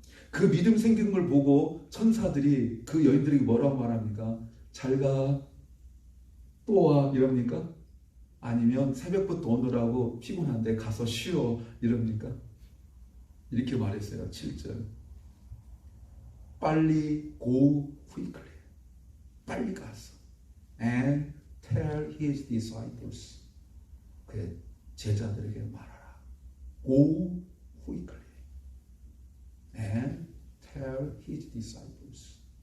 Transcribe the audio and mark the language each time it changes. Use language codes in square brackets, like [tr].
[ko] 그 믿음 생기는 걸 보고 천사들이 그 여인들에게 뭐라고 말합니까? 잘 가, 또 와 이럽니까? 아니면 새벽부터 오느라고 피곤한데 가서 쉬어 이럽니까? 이렇게 말했어요. 7절. 빨리 [en] go quickly. [ko] 빨리 가서 [en] and tell his disciples. [ko] 그의 제자들에게 말하라. [en] Go quickly and tell his disciples.